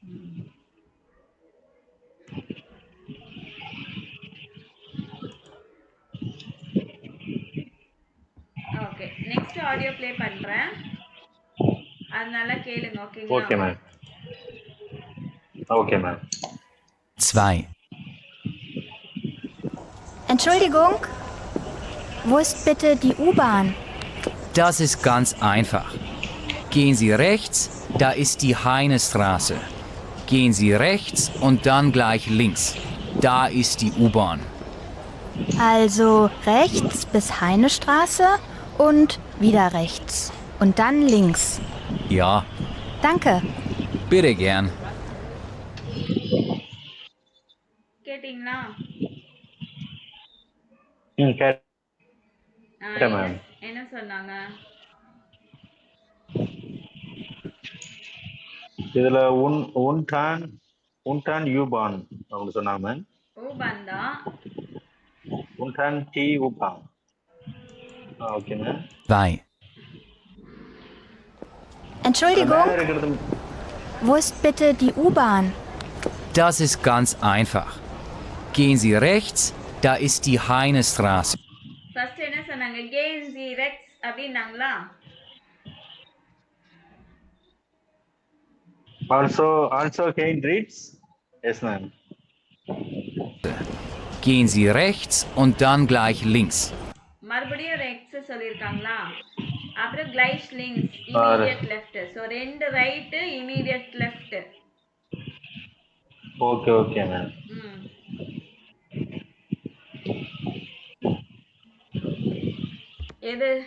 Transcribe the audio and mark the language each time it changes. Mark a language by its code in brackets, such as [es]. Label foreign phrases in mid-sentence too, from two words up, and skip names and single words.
[ta] ஓகே, [en] next audio play [ta] பண்றேன், அதனால கேளுங்க. ஓகேங்களா? [en] okay ma'am. okay ma'am. [de] 2. Entschuldigung, wo ist bitte die U-Bahn? Das ist ganz einfach. Gehen Sie rechts, da ist die Heinestraße. Gehen Sie rechts und dann gleich links. Da ist die U-Bahn. Also rechts bis Heinestraße und wieder rechts. Und dann links. Ja, Danke. Bitte gern. [ta] கேட்டிங்களா? கேட்டேன் என்ன மேம். என்ன சொன்னாங்க? இதுல உன்டான் யூபான் அவங்க சொன்னாங்க மேம். ஊபான் தான். உன்டான் டி ஊபான். [en] okay ma'am. [de] 2. Entschuldigung, [ta] மேல இருக்கிறது [de] wo ist bitte die U-Bahn? Das ist ganz einfach. Gehen Sie rechts, da ist die Heinestraße. [ta] ஃபர்ஸ்ட் என்ன சொன்னாங்க? [de] gehen Sie rechts [ta] அப்படின்னாங்களா? [de] also gehen rechts. [en] yes ma'am. [de] Gehen Sie rechts und dann gleich links. [ta] மறுபடியும் ரெக்ஸ் சொல்லியிருக்காங்களா? [de] அப்புறம் gleich links [en] immediate left. so 2 right immediate left. okay ma'am. [ta] எது?